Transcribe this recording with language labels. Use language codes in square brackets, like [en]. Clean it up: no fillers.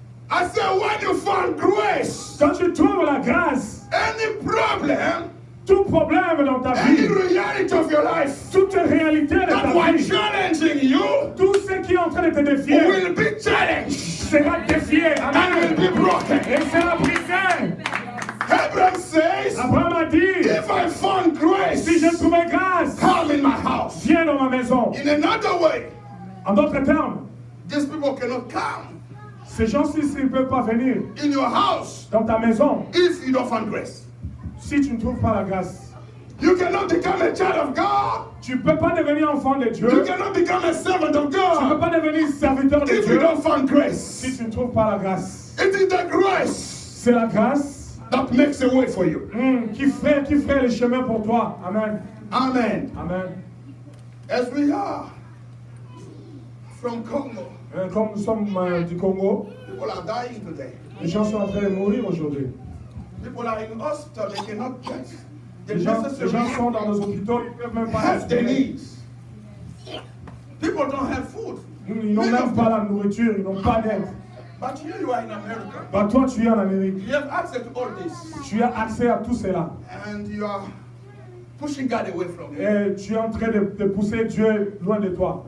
[en] I said, when you found grace, [fr] Quand tu trouves la grâce, [en] any problem, [fr] tout problème dans ta [en] any [fr] vie, [en] reality of your life [fr] toute réalité de [en] that [fr] ta [en] was [fr] vie, [en] challenging you [fr] tout ce qui est en train de te défier [en] will be challenged [fr] sera défié. [en] and [fr] Amen. [en] will be broken. [fr] Et sera brisé. [en] Abraham says, [fr] Abraham a dit, [en] if I found grace, [fr] si je trouvais grâce, [en] come in my house. [fr] viens dans ma maison. [en] In another way, [fr] En d'autres termes, [en] these people cannot come [fr] ces gens-ci ne peuvent pas venir [en] in your house [fr] dans ta maison [en] if you don't find grace. [fr] si tu ne trouves pas la grâce. [en] You cannot become a child of God. [fr] Tu ne peux pas devenir enfant de Dieu. [en] You cannot become a servant of [fr] Tu ne peux [en] God [fr] pas devenir serviteur de [en] if you [fr] Dieu [en] don't find [fr] si [en] grace. [fr] tu ne trouves pas la grâce. [en] It is the grace [fr] C'est la grâce [en] that makes a way for you. [fr] qui ferait le chemin pour toi. [en] Amen. [fr] Amen. Amen. [en] As we are from Congo, [fr] Comme nous sommes du Congo, [en] people are dying today. [fr] les gens sont en train de mourir aujourd'hui. [en] People are in hospital, they cannot get the [fr] Les gens [en] necessary [fr] sont dans nos hôpitaux, ils ne peuvent même pas [en] have their [fr] respirer. [en] needs. People don't have food. [fr] Ils n'ont même pas la nourriture, ils n'ont pas d'aide. [en] But here you are in America. [fr] Bah, toi, tu es en Amérique. [en] You have access to all this. [fr] Tu as accès à tout cela. [en] And you are pushing God away from you. [fr] Et tu es en train de pousser Dieu loin de toi.